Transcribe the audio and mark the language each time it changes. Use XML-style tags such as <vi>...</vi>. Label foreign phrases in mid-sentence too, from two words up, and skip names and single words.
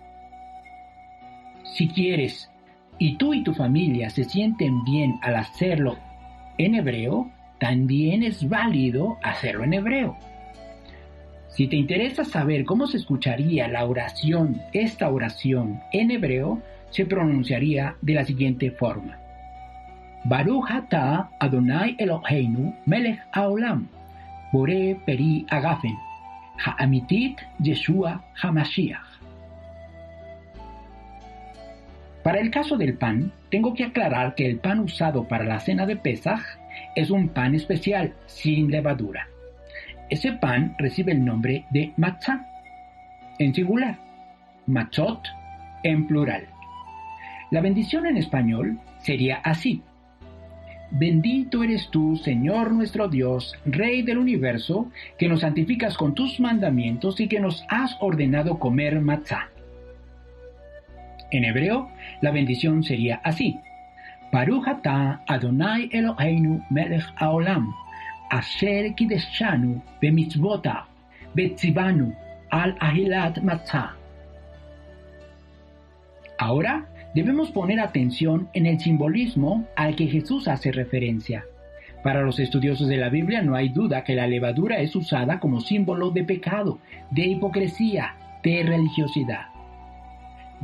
<es>Si quieres, y tú y tu familia se sienten bien al hacerlo en hebreo, también es válido hacerlo en hebreo. Si te interesa saber cómo se escucharía la oración, esta oración en hebreo se pronunciaría de la siguiente forma:</es> <he>ברוך אתה אדוני אלוהינו מלך העולם, בורא פרי הגפן, האמיתית ישוע המשיח.</he> <es>Para el caso del pan, tengo que aclarar que el pan usado para la cena de Pesaj es un pan especial, sin levadura. Ese pan recibe el nombre de matzá, en singular, matzot, en plural. La bendición en español sería así: bendito eres tú, Señor nuestro Dios, Rey del universo, que nos santificas con tus mandamientos y que nos has ordenado comer matzá. En hebreo, la bendición sería así:</es> <he>ברוך אתה אדוני אלוהינו מלך העולם, אשר קדשנו במצוותיו, וצוונו על אכילת מצה.</he> <es>Ahora debemos poner atención en el simbolismo al que Jesús hace referencia. Para los estudiosos de la Biblia no hay duda que la levadura es usada como símbolo de pecado, de hipocresía, de religiosidad.</es>